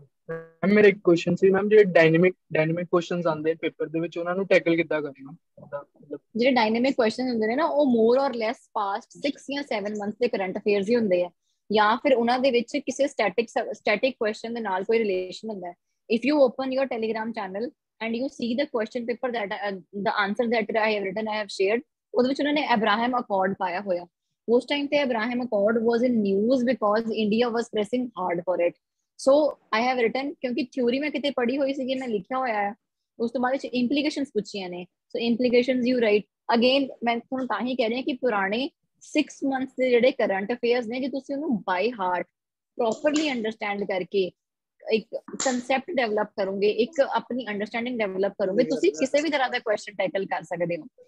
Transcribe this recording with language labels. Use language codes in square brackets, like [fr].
[pa] Ma'am ਮੇਰਾ ਇੱਕ question ਸੀ ma'am, ਜਿਹੜੇ ਡਾਇਨਾਮਿਕ ਕੁਐਸਚਨਸ ਆਉਂਦੇ ਪੇਪਰ ਦੇ ਵਿੱਚ ਉਹਨਾਂ ਨੂੰ ਟੈਕਲ ਕਿੱਦਾਂ ਕਰਨਾ? ਜਿਹੜੇ ਡਾਇਨਾਮਿਕ ਕੁਐਸਚਨ ਹੁੰਦੇ ਨੇ ਨਾ, ਉਹ ਮੋਰ ਔਰ ਲੈਸ ਪਾਸਟ 6 ਜਾਂ 7 ਮੰਥਸ ਦੇ ਕਰੰਟ ਅਫੇਅਰਸ ਹੀ ਹੁੰਦੇ ਆ, ਜਾਂ ਫਿਰ ਉਹਨਾਂ ਦੇ ਵਿੱਚ ਕਿਸੇ ਸਟੈਟਿਕ ਕੁਐਸਚਨ ਦੇ ਨਾਲ ਕੋਈ ਰਿਲੇਸ਼ਨ ਹੁੰਦਾ ਹੈ। [en] If you open your Telegram channel and you see the question paper that the answer that I have written, I have shared, [pa] ਉਹਦੇ ਵਿੱਚ ਉਹਨਾਂ ਨੇ ਅਬਰਾਹਮ ਅਕॉर्ड ਪਾਇਆ ਹੋਇਆ। ਉਸ ਟਾਈਮ ਤੇ [en] Abraham accord was in news because India was pressing hard for it. So I have written, [pa] ਕਿਉਂਕਿ theory ਮੈਂ ਕਿਤੇ ਪੜ੍ਹੀ ਹੋਈ ਸੀਗੀ, ਮੈਂ ਲਿਖਿਆ ਹੋਇਆ ਹੈ। ਉਸ ਤੋਂ ਬਾਅਦ ਵਿੱਚ ਇੰਪਲੀਕੇਸ਼ਨਸ ਪੁੱਛੀਆਂ ਨੇ, [en] So implications you write again. [pa] ਮੈਂ ਤੁਹਾਨੂੰ ਤਾਂ ਹੀ ਕਹਿ ਰਹੀ ਹਾਂ ਕਿ ਪੁਰਾਣੇ 6 ਮੰਥਸ ਦੇ ਜਿਹੜੇ ਕਰੰਟ ਅਫੇਅਰਸ ਨੇ, ਜੇ ਤੁਸੀਂ ਉਹਨੂੰ ਬਾਈ ਹਾਰਟ ਪ੍ਰੋਪਰਲੀ ਅੰਡਰਸਟੈਂਡ ਕਰਕੇ ਇੱਕ ਕਨਸੈਪਟ ਡਿਵੈਲਪ ਕਰੋਗੇ, ਇੱਕ ਆਪਣੀ ਅੰਡਰਸਟੈਂਡਿੰਗ ਡਿਵੈਲਪ ਕਰੋਗੇ, ਤੁਸੀਂ ਕਿਸੇ ਵੀ ਤਰ੍ਹਾਂ ਦਾ ਕੁਐਸਚਨ ਟੈਕਲ ਕਰ ਸਕਦੇ ਹੋ।